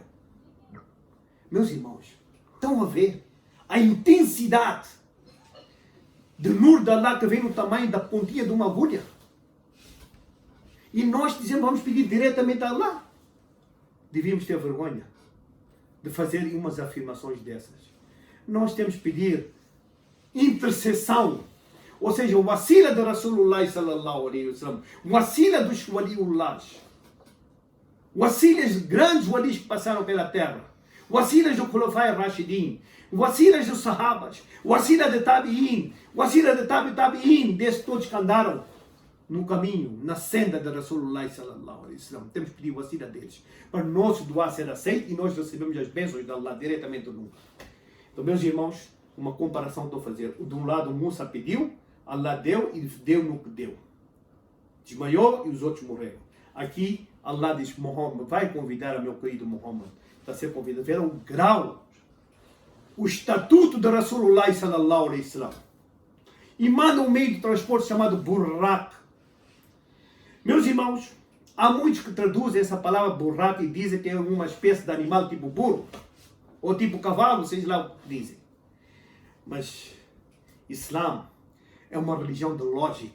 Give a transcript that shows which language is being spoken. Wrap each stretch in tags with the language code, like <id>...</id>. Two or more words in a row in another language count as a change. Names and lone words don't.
<pt>Meus irmãos, estão a ver a intensidade de Nur de Allah que vem no tamanho da pontinha de uma agulha? E nós dizemos, vamos pedir diretamente a Allah. Devíamos ter vergonha de fazer umas afirmações dessas. Nós temos que pedir intercessão. Ou seja, o wasila de</pt> <ar>رسول الله صلى الله عليه وسلم,</ar> <pt>o wasila dos waliullahs, wasilas grandes walis que passaram pela terra, wasilas do Khulafai Rashidin, wasilas dos sahabas, wasila de tabi'in, wasila de tabi'in, desses todos que andaram no caminho, na senda de</pt> <ar>رسول الله صلى الله عليه وسلم.</ar> <pt>Temos que pedir o wasila deles, para o nosso dua ser aceito e nós recebemos as bênçãos de Allah diretamente nunca. Então, meus irmãos, uma comparação estou a fazer. De um lado, Musa pediu, Allah deu e deu no que deu. Desmaiou e os outros morreram. Aqui, Allah diz, Muhammad, vai convidar a meu querido Muhammad. Está a ser convidado. Ver o grau, o estatuto de</pt> <ar>رسول الله صلى الله عليه وسلم.</ar> <pt>E manda um meio de transporte chamado burrak. Meus irmãos, há muitos que traduzem essa palavra burrak e dizem que é uma espécie de animal tipo burro, ou tipo cavalo, vocês lá o que dizem. Mas Islã é uma religião de lógica.</pt>